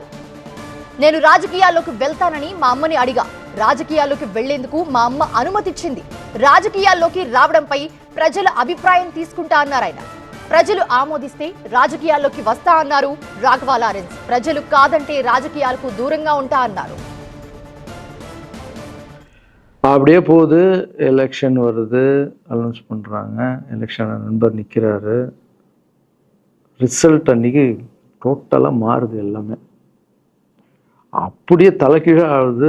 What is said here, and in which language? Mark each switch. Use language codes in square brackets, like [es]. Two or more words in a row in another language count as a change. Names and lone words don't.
[te] నేను రాజకీయాల్లోకి వెళ్తానని మా అమ్మని అడిగా. రాజకీయాల్లోకి వెళ్లేందుకు మా అమ్మ అనుమతిచ్చింది. రాజకీయాల్లోకి రావడంపై ప్రజల అభిప్రాయం తీసుకుంటా అన్నారు ఆయన. ప్రజలు ఆమోదిస్తే రాజకీయాల్లోకి వస్తా అన్నారు రాఘవ లారెన్స్. ప్రజలు కాదంటే రాజకీయాలకు దూరంగా ఉంటా అన్నారు. [ta] அப்படியே போகுது. எலெக்ஷன் வருது, அனௌன்ஸ் பண்ணுறாங்க. எலெக்ஷன் நண்பர் நிற்கிறாரு. ரிசல்ட் அன்றைக்கி டோட்டலாக மாறுது எல்லாமே. அப்படியே தலைகீழாக ஆகுது.